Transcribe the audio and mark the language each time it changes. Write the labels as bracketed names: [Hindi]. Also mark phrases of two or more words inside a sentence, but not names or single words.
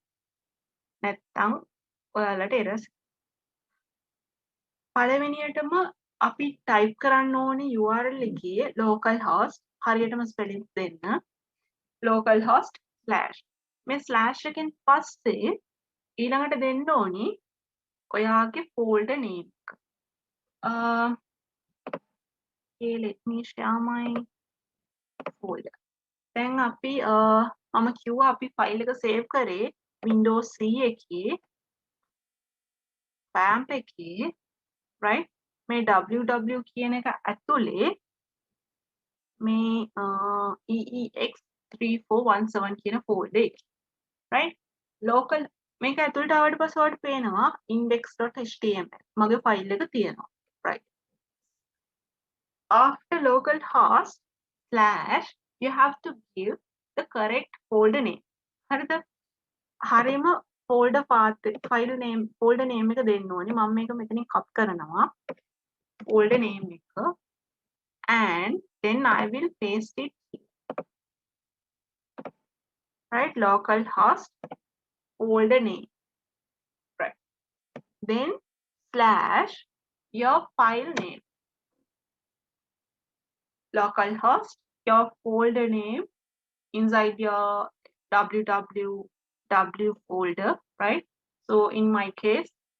[Sinhala] නැත්නම් ඔයාලට errors. පළවෙනියටම අපි type කරන්න ඕනේ URL එකේ localhost හරියටම spelling දෙන්න. localhost / මේ slash එකෙන් පස්සේ ඊළඟට දෙන්න ඕනි ඔයාගේ [English] folder name [Sinhala] එක. [English] Okay, let me share my folder. [Sinhala] දැන් අපි මම කිව්වා අපි file එක save කරේ Windows 3 එකේ XAMPP එකේ right මේ www කියන එක ඇතුලේ මේ EEX3417 කියන folder එක. [English] right local [Sinhala] මේක ඇතුළට ආවට පස්සේ ඔයාලට පේනවා index.html මගේ ෆයිල් එක තියෙනවා [English] right after localhost / you have to give the correct folder name [Sinhala] හරිද හරියම [English] folder path file name folder name [Sinhala] එක දෙන්න ඕනේ මම මේක මෙතනින් copy කරනවා [English] folder name [Sinhala] එක [English] and then I will paste it here. right localhost folder name right then / your file name localhost your folder name inside your www folder right so in my case